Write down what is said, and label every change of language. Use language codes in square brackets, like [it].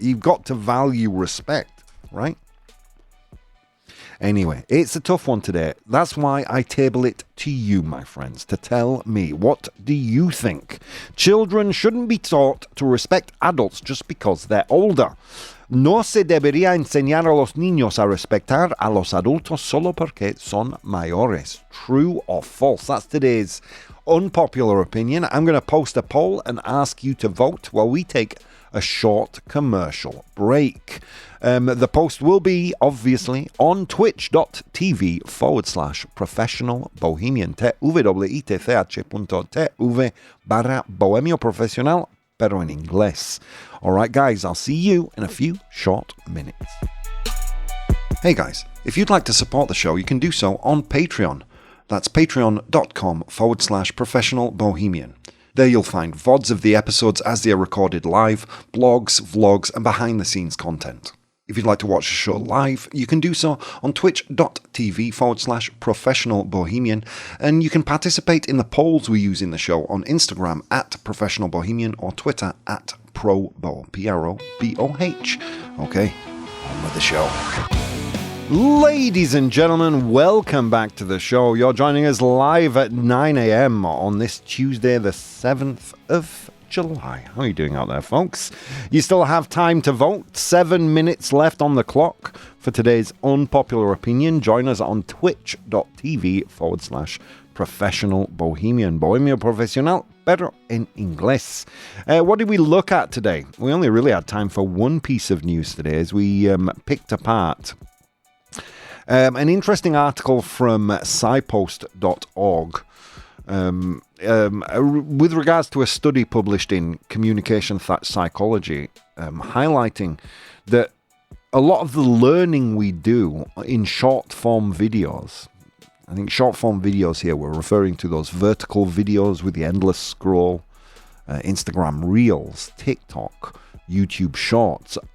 [en] You've got to value respect, right? Anyway, it's a tough one today. That's why I table it to you, my friends, to tell me, what do you think? Children shouldn't be taught to respect adults just because they're older. [es] No se debería enseñar a los niños a respetar a los adultos solo porque son mayores. [en] True or false? That's today's unpopular opinion. I'm going to post a poll and ask you to vote while we take a short commercial break. The post will be, obviously, on twitch.tv/professional bohemian. [es] twitch.tv/bohemio profesional, pero en inglés. [en] All right, guys, I'll see you in a few short minutes. Hey, guys, if you'd like to support the show, you can do so on Patreon. That's patreon.com/professional bohemian. There you'll find VODs of the episodes as they are recorded live, blogs, vlogs, and behind-the-scenes content. If you'd like to watch the show live, you can do so on twitch.tv/professional bohemian, and you can participate in the polls we use in the show on Instagram @professional bohemian or Twitter @ProBoh, ProBoh. Okay, on with the show. Ladies and gentlemen, welcome back to the show. You're joining us live at 9 a.m. on this Tuesday, the 7th of July. How are you doing out there, folks? You still have time to vote. 7 minutes left on the clock for today's unpopular opinion. Join us on twitch.tv/professional bohemian. [es] Bohemio profesional, pero en inglés. [en] What did we look at today? We only really had time for one piece of news today as we picked apart an interesting article from scipost.org with regards to a study published in Communication Psychology, highlighting that a lot of the learning we do in short-form videos, I think short-form videos here, we're referring to those vertical videos with the endless scroll, Instagram Reels, TikTok, YouTube Shorts.